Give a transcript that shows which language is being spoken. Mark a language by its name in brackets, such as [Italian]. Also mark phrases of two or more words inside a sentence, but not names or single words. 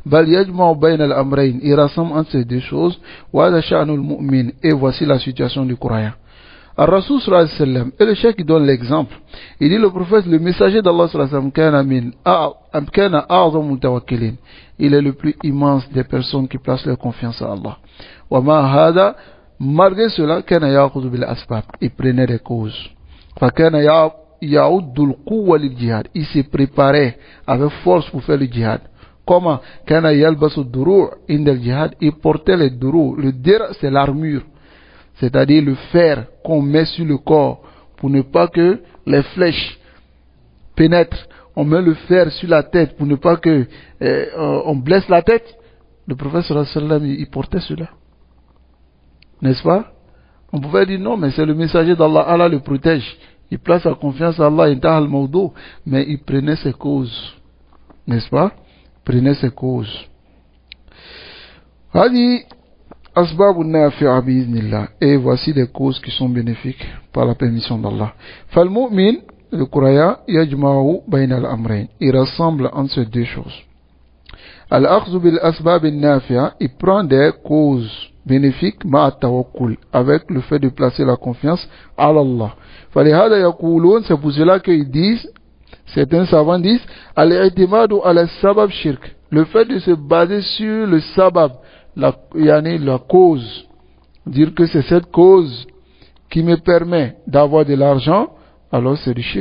[French] Il rassemble entre ces deux choses. Et voici la situation du croyant. [Arabic] الرسول صلى الله عليه وسلم, [French] et le cheikh qui donne l'exemple, il dit le prophète, le messager d'Allah [Arabic] صلى الله عليه وسلم, [French] il est le plus immense des personnes qui placent leur confiance à Allah. [Arabic] ومع هذا, [French] malgré cela, [Arabic] كان يأخذ بالأسباب, [French] il prenait des causes. [Arabic] فكان يعد القوة للجهاد, [French] il se préparait avec force pour faire le jihad. Comment? [Arabic] كان يلبس الدروع عند الجهاد, [French] il portait les duru', le dir c'est l'armure. C'est-à-dire le fer qu'on met sur le corps pour ne pas que les flèches pénètrent. On met le fer sur la tête pour ne pas que on blesse la tête. Le prophète [Arabic] صلى الله عليه وسلم, [French] il portait cela. N'est-ce pas? On pouvait dire non, mais c'est le messager d'Allah, Allah le protège. Il place sa confiance à Allah, mais il prenait ses causes. N'est-ce pas? Il prenait ses causes. Et voici les causes qui sont bénéfiques par la permission d'Allah. Fal-mu'min, le croyant, [Arabic] يجمع بين الأمرين. [French] Il rassemble entre ces deux choses. [Arabic] الأخذ بالأسباب النافعة, [French] il prend des causes bénéfiques [Arabic] مع توكل, [French] avec le fait de placer la confiance à Allah. [Arabic] فلهذا يقولون, [French] c'est pour cela qu'ils disent, certains savants disent, [Arabic] الاعتماد على السبب شرك. [French] Le fait de se baser sur le sabab, la cause, dire que c'est cette cause qui me permet d'avoir de l'argent, alors c'est du shirk.